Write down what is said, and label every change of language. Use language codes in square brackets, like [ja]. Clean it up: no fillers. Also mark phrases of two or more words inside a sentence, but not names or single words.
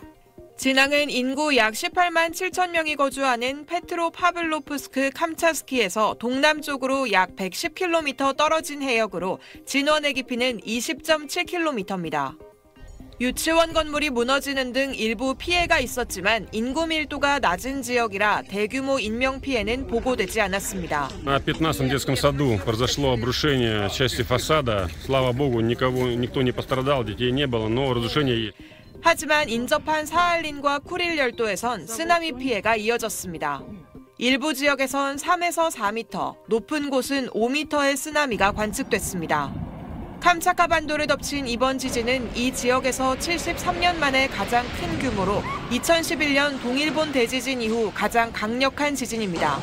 [ko] 진앙은 인구 약 18만 7천 명이 거주하는 페트로파블로프스크 캄차스키에서 동남쪽으로 약 110km 떨어진 해역으로 진원의 깊이는 20.7km입니다. 유치원 건물이 무너지는 등 일부 피해가 있었지만 인구 밀도가 낮은 지역이라 대규모 인명 피해는 보고되지 않았습니다. [ru] На 15-м детском саду произошло обрушение части фасада. Слава богу, никто не пострадал, детей не было, но разрушение. [ko] 하지만 인접한 사할린과 쿠릴 열도에선 쓰나미 피해가 이어졌습니다. 일부 지역에선 3에서 4m, 높은 곳은 5m의 쓰나미가 관측됐습니다. 캄차카 반도를 덮친 이번 지진은 이 지역에서 73년 만에 가장 큰 규모로 2011년 동일본 대지진 이후 가장 강력한 지진입니다.